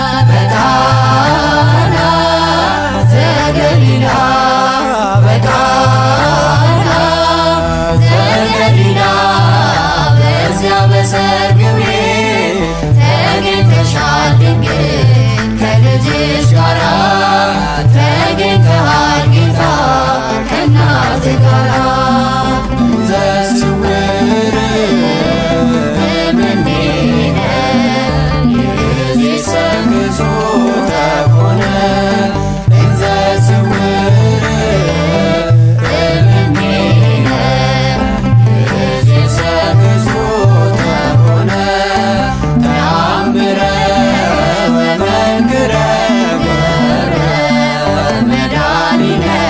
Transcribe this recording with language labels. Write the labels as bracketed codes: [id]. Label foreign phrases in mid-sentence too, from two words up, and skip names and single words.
[gez] በቃና ዘገሊላ፣ በቃና ዘገሊላ፣ [am] በዚያ በሰርግ ቤት ተገኝተሻል ድንግል ከልጅሽ ጋራ ተገኝተሃል ጌታ ከእናትህ ጋራ። [gez] ዘስውር እምኔነ ይእዜሰ ግዞተ ኮነ። ዘስውር እምኔነ ይእዜሰ ግዞተ ኮነ። ተአምረ ወመንክረ ገብረ መድኃኒነ